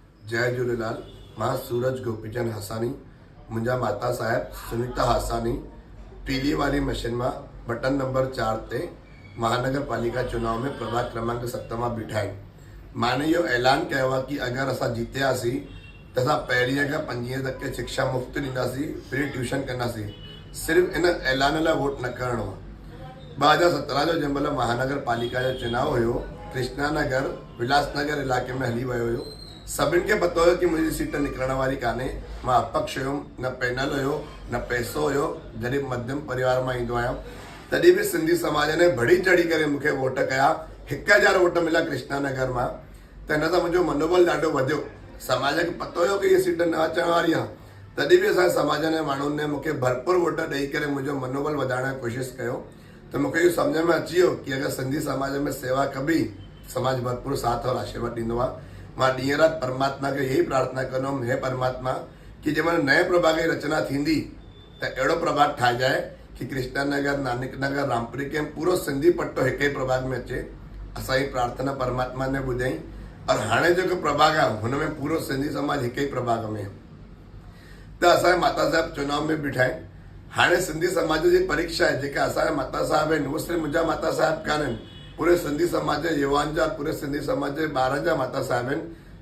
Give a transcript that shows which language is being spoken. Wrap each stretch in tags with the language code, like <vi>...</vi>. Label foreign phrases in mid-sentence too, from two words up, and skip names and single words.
<sd>जय झूलेलाल। मां सूरज गोपीचंद हासानी, मुंहिंजा माता साहिब सुनीता हासानी पीली वाली मशीन में बटन नंबर 4 ते महानगर पालिका चुनाव में प्रभाग क्रमांक 7 में बीठा आहिनि। माने इहो ऐलान कयो आहे कि अगर असां जीतियासीं त असां पहिरीं खां 5 तक के शिक्षा मुफ़्त ॾींदासीं,</sd> <en>free tuition</en> <sd>कंदासीं। सिर्फ़ इन ऐलान लाइ वोट न करणो आहे। 2017 जो जंहिंमहिल महानगर पालिका जो चुनाव हुयो, कृष्णा नगर विलासनगर इलाके में हली वियो हुयो। सभिनि खे पतो हुयो कि मुंहिंजी सीट निकिरण वारी कान्हे। मां अपक्ष हुयुमि, न पैनल हुयो, न पैसो हुयो, ग़रीब मध्यम परिवार मां ईंदो आहियां। तॾहिं बि सिंधी समाज ने बढ़ी चढ़ी करे मूंखे वोट कया। 1000 वोट मिला कृष्णा नगर मां। त हिन सां मुंहिंजो मनोबल ॾाढो वधियो। समाज खे पतो हुयो कि हीअ सीट न अचण वारी आहे, तॾहिं बि असांजे समाज जे माण्हुनि ने मूंखे भरपूर वोट ॾेई करे मुंहिंजो मनोबल वधाइण जी कोशिशि कयो। त मूंखे इहो सम्झ में अची वियो कि अगरि सिंधी समाज में सेवा कबी, समाज भरपूर साथ और आशीर्वाद ॾींदो आहे। मां ॾींहुं राति परमात्मा खे यही प्रार्थना कंदुमि, हे परमात्मा कि जंहिंमहिल नए प्रभाग जी रचना थींदी त अहिड़ो प्रभाग ठाहिजाए कि कृष्णा नगर, नानक नगर, रामपुरी कैंप पूरो सिंधी पट्टो हिक ई प्रभाग में अचे। असांजी प्रार्थना परमात्मा ने ॿुधाई और हाणे जेको प्रभाग आहे हुन में पूरो सिंधी समाज हिक ई प्रभाग में आहे। त असांजे माता साहिब चुनाव में बीठा आहिनि। हाणे सिंधी समाज जी परीक्षा आहे। जेका असांजा माता साहिब आहिनि उहे सिर्फ़ु मुंहिंजा माता साहिब कान आहिनि, पूरे सिंधी समाज जे युवान जा, पूरे सिंधी समाज जे ॿारनि जा माता साहिब आहिनि।</sd>